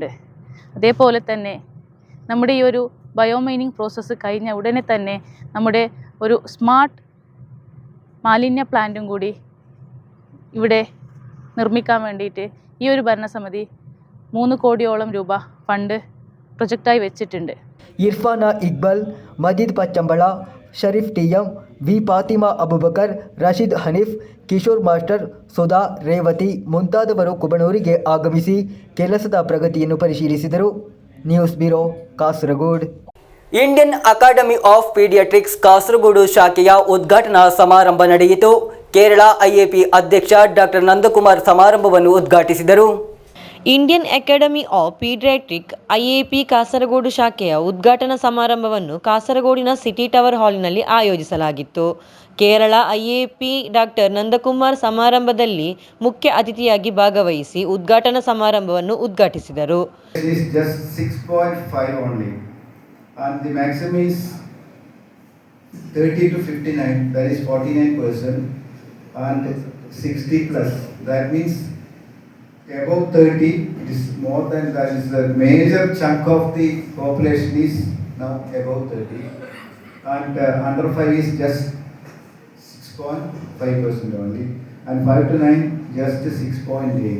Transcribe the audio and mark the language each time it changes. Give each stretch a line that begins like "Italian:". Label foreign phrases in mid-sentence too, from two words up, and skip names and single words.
Malayalam: അതേപോലെ തന്നെ നമ്മുടെ ഈ ഒരു ബയോ മൈനിങ് പ്രോസസ്സ് കഴിഞ്ഞ ഉടനെ തന്നെ നമ്മുടെ ഒരു സ്മാർട്ട് മാലിന്യ പ്ലാന്റും കൂടി ഇവിടെ നിർമ്മിക്കാൻ വേണ്ടിയിട്ട് ഈ ഒരു ഭരണസമിതി 3 കോടിയോളം രൂപ ഫണ്ട് പ്രൊജക്റ്റായി വെച്ചിട്ടുണ്ട്.
Kannada: ഇർഫാന ഇക്ബൽ, മജീദ് പച്ചമ്പള, ഷരീഫ് ಟಿ ಎಂ, ವಿ ಫಾತಿಮಾ ಅಬುಬಕರ್, ರಶೀದ್ ಹನೀಫ್, ಕಿಶೋರ್ ಮಾಸ್ಟರ್, ಸುಧಾ, ರೇವತಿ ಮುಂತಾದವರು ಕುಬಣೂರಿಗೆ ಆಗಮಿಸಿ ಕೆಲಸದ ಪ್ರಗತಿಯನ್ನು ಪರಿಶೀಲಿಸಿದರು. ನ್ಯೂಸ್ ಬ್ಯೂರೋ, ಕಾಸರಗೋಡು. ಇಂಡಿಯನ್ ಅಕಾಡೆಮಿ ಆಫ್ ಪೀಡಿಯಾಟ್ರಿಕ್ಸ್ ಕಾಸರಗೋಡು ಶಾಖೆಯ ಉದ್ಘಾಟನಾ ಸಮಾರಂಭ ನಡೆಯಿತು. ಕೇರಳ ಐಎಪಿ ಅಧ್ಯಕ್ಷ ಡಾಕ್ಟರ್ ನಂದಕುಮಾರ್ ಸಮಾರಂಭವನ್ನು ಉದ್ಘಾಟಿಸಿದರು. ಇಂಡಿಯನ್ ಅಕಾಡೆಮಿ ಆಫ್ ಪೀಡಿಯಾಟ್ರಿಕ್ ಐಎಪಿ ಕಾಸರಗೋಡು ಶಾಖೆಯ ಉದ್ಘಾಟನಾ ಸಮಾರಂಭವನ್ನು ಕಾಸರಗೋಡಿನ ಸಿಟಿ ಟವರ್ ಹಾಲ್ನಲ್ಲಿ ಆಯೋಜಿಸಲಾಗಿತ್ತು. ಕೇರಳ ಐಎಪಿ ಡಾಕ್ಟರ್ ನಂದಕುಮಾರ್ ಸಮಾರಂಭದಲ್ಲಿ ಮುಖ್ಯ ಅತಿಥಿಯಾಗಿ ಭಾಗವಹಿಸಿ ಉದ್ಘಾಟನಾ ಸಮಾರಂಭವನ್ನು ಉದ್ಘಾಟಿಸಿದರು.
English: And the maximum is 30 to 59, that is 49%, and 60 plus, that means above 30, it is more than that, is the major chunk of the population is now above 30, and under 5 is just 6.5% only, and 5 to 9 just 6.8.